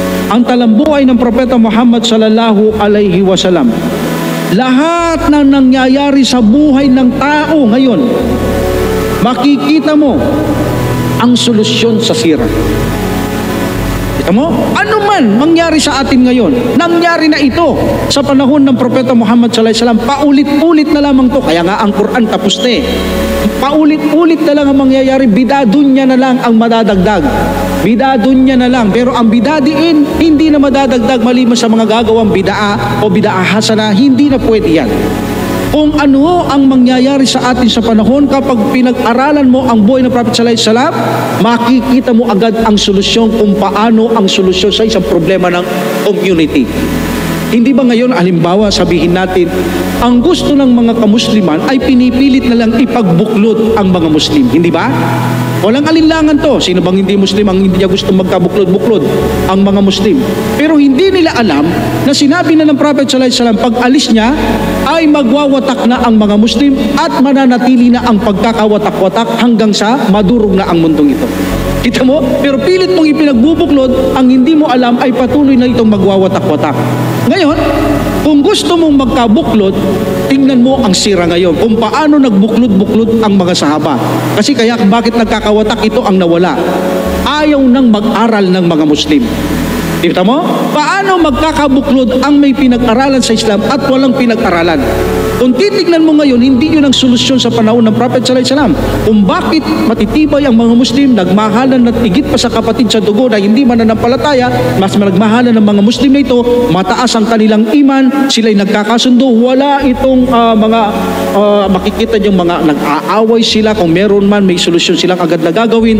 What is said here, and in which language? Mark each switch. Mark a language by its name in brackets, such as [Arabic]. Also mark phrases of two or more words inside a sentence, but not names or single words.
[Filipino] ang talambuhay ng Propeta Muhammad [Arabic] صلى الله عليه وسلم, [Filipino] lahat ng nangyayari sa buhay ng tao ngayon, makikita mo ang solusyon sa sira. Kita mo? Ano man mangyari sa atin ngayon, nangyari na ito sa panahon ng Propeta Muhammad [Arabic] صلى الله عليه وسلم. [Filipino] Paulit-ulit na lamang to. Kaya nga ang Quran tapos na eh. Paulit-ulit na lang ang mangyayari. Bidadunya na lang ang madadagdag. Bidadunya na lang. Pero ang bidadiin, hindi na madadagdag maliban sa mga gagawang bidaa o [Arabic] بدعة حسنة. [Filipino] Hindi na pwede yan. Kung ano ang mangyayari sa atin sa panahon, kapag pinag-aralan mo ang buhay ng Prophet [Arabic] صلى الله عليه وسلم, [Filipino] makikita mo agad ang solusyon kung paano ang solusyon sa isang problema ng community. Hindi ba ngayon, halimbawa, sabihin natin, ang gusto ng mga kamusliman ay pinipilit na lang ipagbuklod ang mga Muslim. Hindi ba? Walang alinlangan to. Sino bang hindi Muslim ang hindi niya gusto magkabuklod-buklod? Ang mga Muslim. Pero hindi nila alam na sinabi na ng Prophet [Arabic] صلى الله عليه وسلم, [Filipino] pag alis niya ay magwawatak na ang mga Muslim at mananatili na ang pagkakawatak-watak hanggang sa madurog na ang mundong ito. Kita mo? Pero pilit mong ipinagbubuklod, ang hindi mo alam ay patuloy na itong magwawatak-watak. Ngayon, kung gusto mong magkabuklod, tingnan mo ang sira ngayon, kung paano nagbuklod-buklod ang mga sahaba. Kasi kaya bakit nagkakawatak, ito ang nawala. Ayaw nang mag-aral ng mga Muslim. Kita mo? Paano magkakabuklod ang may pinag-aralan sa Islam at walang pinag-aralan? Kung titignan mo ngayon, hindi yun ang solusyon sa panahon ng Prophet [Arabic] صلى الله عليه وسلم. [Filipino] Kung bakit matitibay ang mga Muslim, nagmahalan at higit pa sa kapatid sa dugo na hindi mananampalataya, mas nagmahalan ng mga Muslim na ito, mataas ang kanilang iman, sila'y nagkakasundo, wala itong makikita yung mga nag-aaway sila, kung meron man may solusyon silang agad na gagawin.